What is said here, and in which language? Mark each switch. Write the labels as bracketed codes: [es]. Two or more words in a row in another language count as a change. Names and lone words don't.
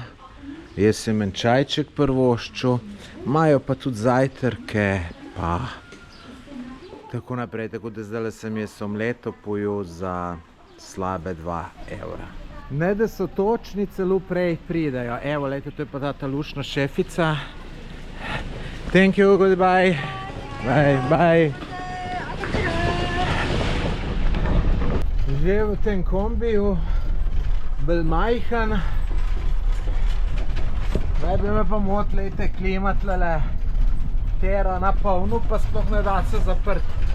[sl] Jaz sem en čajček privoščil, imajo pa tudi zajtrke, pa tako naprej, tako da zdaj sem jaz omleto pojel za slabe 2 evra. Ne, da so točni, celo prej pridejo. Evo, lejte, to je pa ta lušna šefica. [en] Thank you, goodbye. Bye. [sl] Že v tem kombiju, bolj majhen. Zdaj bi me pa motil, lejte, klima tlele tera na polno, pa sploh ne da se zaprti.